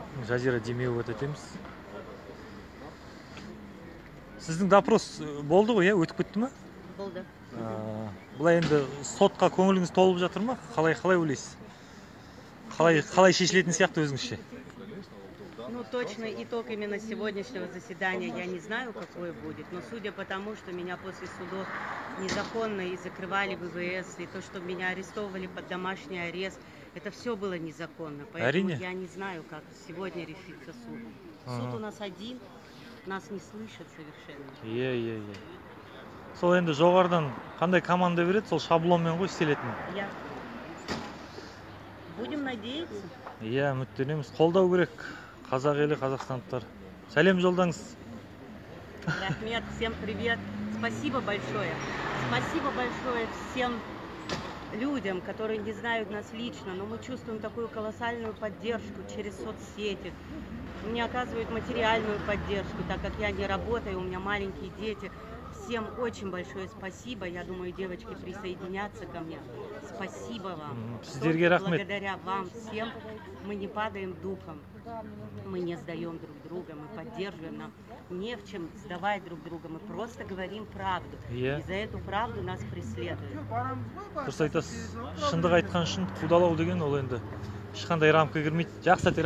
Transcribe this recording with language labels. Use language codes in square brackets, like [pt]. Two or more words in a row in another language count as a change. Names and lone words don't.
[kk] Жазира демеу өтетеміз. Сіздің допрос болды ғой, өтіп кетті ме? Болды. Бұлай енді сотқа көңіліңіз толып жатыр ма? Қалай ойлайсыз? Қалай шешілетін сияқты өзіңізше? [ru] Ну, точно итог именно сегодняшнего заседания я не знаю, какой будет, но судя по тому, что меня после судов незаконно и закрывали ВВС, и то, что меня арестовывали под домашний арест, это все было незаконно. Поэтому я не знаю, как сегодня решится суд. Суд у нас один, нас не слышат совершенно. [kk] Сол енді жоғарыдан қандай команда береді, сол шаблонмен ғой істелетін. [ru] Будем надеяться. [kk] Үміттенеміз. Қолдау керек. Қазақ елі, қазақстандықтар. Сәлем жолдаңыз. Рахмет, [ru] всем привет. Спасибо большое. Спасибо большое всем людям, которые не знают нас лично, но мы чувствуем такую колоссальную поддержку через соцсети. Мне оказывают материальную поддержку, так как я не работаю, у меня маленькие дети. Всем очень большое спасибо. Я думаю, девочки присоединятся ко мне. Спасибо вам. Благодаря вам всем мы не падаем духом. Мы не сдаем друг друга, мы поддерживаем. Нам не в чем сдавать друг друга. Мы просто говорим правду. И за эту правду нас преследуют. [kk] Дұрыс айтасыз. Шындық айтқан үшін қудалау деген ол енді ешқандай рамка кірмейді. Жақсы